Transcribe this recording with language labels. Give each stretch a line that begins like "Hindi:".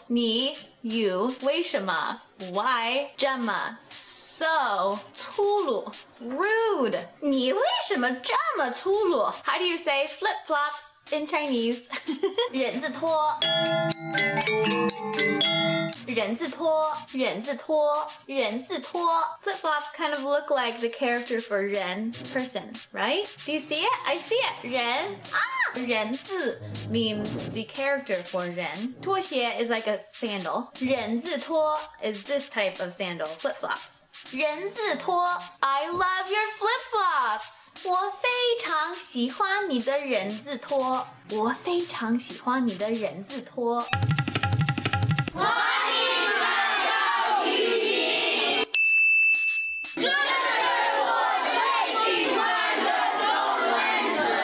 Chinese: 你
English: you
Chinese: 为什么
English: why
Chinese: 这么
English: so
Chinese: 粗鲁
English: rude
Chinese: 你为什么这么粗鲁?
English: How do you say flip-flops in Chinese? 人字拖人字拖人字拖人字拖 Flip-flops kind of look like the character for 人 person, right? Do you see it? I see it. 人 人字 means the character for 人 拖鞋 is like a sandal. 人字拖 is this type of sandal, flip-flops. 人字拖 I love your flip-flops.
Chinese: 我非常喜欢你的人字拖。我非常喜欢你的人字拖。欢迎来到语音，这是我最喜欢的中文词。